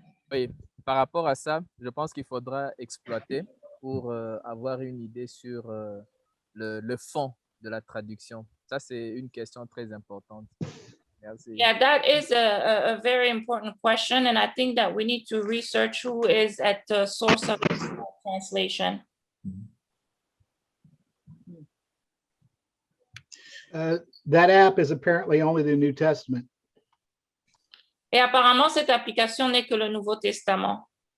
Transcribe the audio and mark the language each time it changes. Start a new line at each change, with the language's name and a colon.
French: Oui, par rapport à ça, je pense qu'il faudra exploiter pour avoir une idée sur le fond de la traduction. Ça, c'est une question très importante. Merci.
English: Yeah, that is a very important question, and I think that we need to research who is at the source of this translation. That app is apparently only the New Testament.
French: Et apparemment, cette application n'est que le Nouveau Testament.